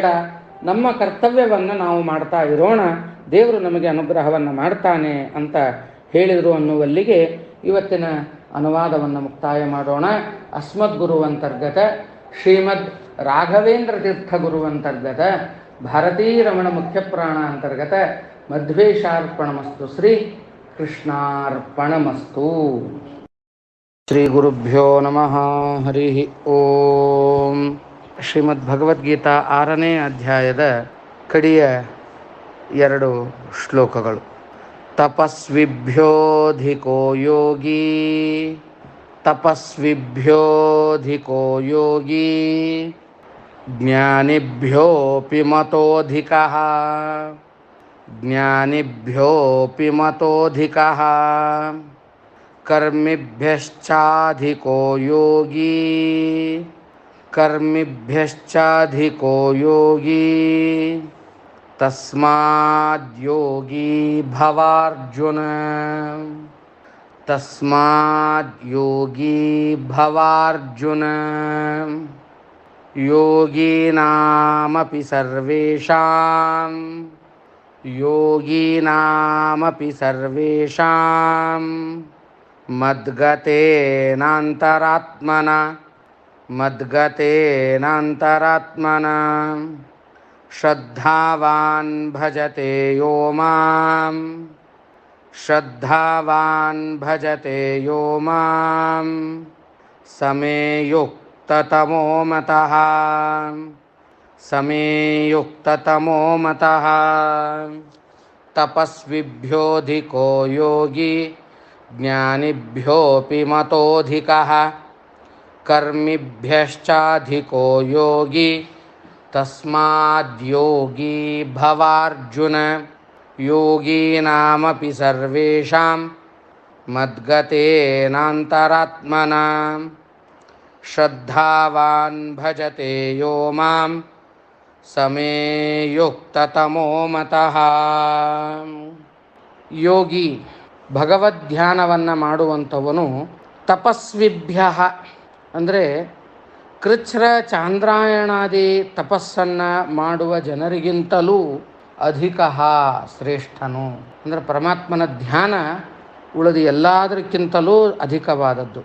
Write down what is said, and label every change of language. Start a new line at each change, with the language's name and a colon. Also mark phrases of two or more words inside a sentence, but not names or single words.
Kannada: ನಮ್ಮ ಕರ್ತವ್ಯವನ್ನು ನಾವು ಮಾಡ್ತಾ ಇರೋಣ, ದೇವರು ನಮಗೆ ಅನುಗ್ರಹವನ್ನು ಮಾಡ್ತಾನೆ ಅಂತ ಹೇಳಿದರು ಅನ್ನುವಲ್ಲಿಗೆ ಇವತ್ತಿನ ಅನುವಾದವನ್ನು ಮುಕ್ತಾಯ ಮಾಡೋಣ.
Sanskrit: ಅಸ್ಮದ್ ಗುರುವಂತರ್ಗತ ಶ್ರೀಮದ್ ರಾಘವೇಂದ್ರ ತೀರ್ಥ ಗುರುವಂತರ್ಗತ ಭಾರತೀರಮಣ ಮುಖ್ಯಪ್ರಾಣ ಅಂತರ್ಗತ ಮಧ್ವೇಶಾರ್ಪಣಮಸ್ತು. ಶ್ರೀ ಕೃಷ್ಣಾರ್ಪಣಮಸ್ತು. ಶ್ರೀ ಗುರುಭ್ಯೋ ನಮಃ. ಹರಿ ಓಂ.
Kannada: ಶ್ರೀಮದ್ಭಗವದ್ಗೀತಾ 6ನೇ ಅಧ್ಯಾಯದ ಕಡೆಯ 2 ಶ್ಲೋಕಗಳು.
Sanskrit: ತಪಸ್ವಿಭ್ಯೋಧಿಕೋ ಯೋಗಿ ತಪಸ್ವಿಭ್ಯೋಧಿಕೋ ಯೋಗಿ ಜ್ಞಾನಿಭ್ಯೋಪಿ ಮತೋಧಿಕಃ ಜ್ಞಾನಿಭ್ಯೋಪಿ ಮತೋಧಿಕಃ ಕರ್ಮಿಭ್ಯಶ್ಚಾಧಿಕೋ ಯೋಗಿ ಕರ್ಮಿಭ್ಯಶ್ಚಾಧಿಕೋ ಯೋಗಿ ತಸ್ಮಾದ್ ಯೋಗಿ ಭವಾರ್ಜುನ ತಸ್ಮಾದ್ ಯೋಗಿ ಭವಾರ್ಜುನ ಯೋಗೀನಾಮಪಿ ಸರ್ವೇಷಾಂ ಯೋಗೀನಾಮಪಿ ಸರ್ವೇಷಾಂ ಮದ್ಗತೇನಾಂತರಾತ್ಮನ ಮದ್ಗತೇನಾಂತರಾತ್ಮನ ಶ್ರದ್ಧಾವಾನ್ ಭಜತೆ ಯೋ ಮಾಂ ಶ್ರದ್ಧಾವಾನ್ ಭಜತೆ ಯೋ ಮಾಂ ಸಮೇ ಯುಕ್ತತಮೋ ಮತಃ ಸಮೇ ಯುಕ್ತತಮೋ ಮತಃ ತಪಸ್ವಿಭ್ಯೋಧಿಕೋ ಯೋಗಿ ಜ್ಞಾನಿಭ್ಯೋಪಿ ಮತೋಧಿಕಃ ಕರ್ಮಿಭ್ಯಶ್ಚಾಧಿಕೋ ಯೋಗಿ ತಸ್ಮಾದ್ ಯೋಗಿ ಭವಾರ್ಜುನ ಯೋಗೀನಾಮಪಿ ಸರ್ವೇಷಾಂ ಮದ್ಗತೇನಾಂತರಾತ್ಮನ ಶ್ರದ್ಧಾವಾನ್ ಭಜತೆ ಯೋ ಮಾಂ ಸಮೇ ಯುಕ್ತತಮೋ ಮತಃ.
Kannada: ಯೋಗಿ ಭಗವದ್ಧ್ಯಾನವನ್ನು ಮಾಡುವಂಥವನು ತಪಸ್ವಿಭ್ಯ ಅಂದರೆ ಕೃಚ್ಛ್ರ ಚಾಂದ್ರಾಯಣಾದಿ ತಪಸ್ಸನ್ನು ಮಾಡುವ ಜನರಿಗಿಂತಲೂ ಅಧಿಕ ಶ್ರೇಷ್ಠನು. ಅಂದರೆ ಪರಮಾತ್ಮನ ಧ್ಯಾನ ಉಳಿದ ಎಲ್ಲದಕ್ಕಿಂತಲೂ ಅಧಿಕವಾದದ್ದು.